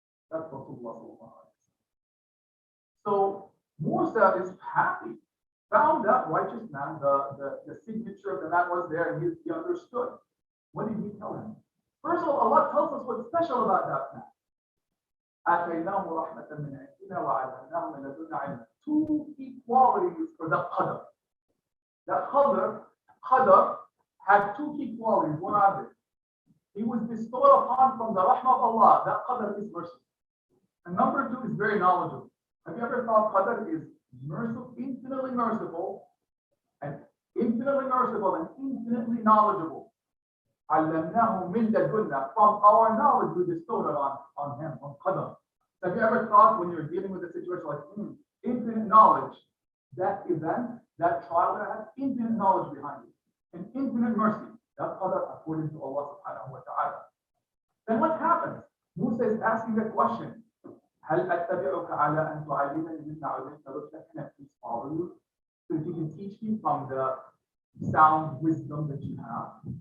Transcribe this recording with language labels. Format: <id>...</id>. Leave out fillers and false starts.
<en>That's what Rasulullah. So Musa is happy. Found that righteous man, the signature of the man was there, and he understood. What did he tell him? First of all, Allah tells us what's special about that man.</en> <ar>آتَيْنَاهُ رَحْمَةً مِنْ عِنْدِنَا وَعَلَّمْنَاهُ مِنْ لَدُنَّا عِلْمًا.</ar> <en>Two equalities for the qadr. That qadr, Qadr had two key qualities. What are they? He was bestowed upon from the rahmah of Allah. That Qadr is mercy. And number two is very knowledgeable. Have you ever thought Qadr is merciful, infinitely merciful, and infinitely knowledgeable?</en> <ar>عَلَّمْنَاهُ مِنْ لَدُنَّا.</ar> <en>From our knowledge we bestowed it on him, on Qadr. Have you ever thought when you're dealing with a situation like infinite knowledge, that event, that trial that has infinite knowledge behind it, and infinite mercy? That's Qadr according to Allah subhanahu wa ta'ala. Then what happens? Musa is asking the question,</en> <ar>هل أتبعك على أن تعلمني مما علمت رشدا?</ar> <en>Can I please follow you? So if you can teach me from the sound wisdom that you have.</en>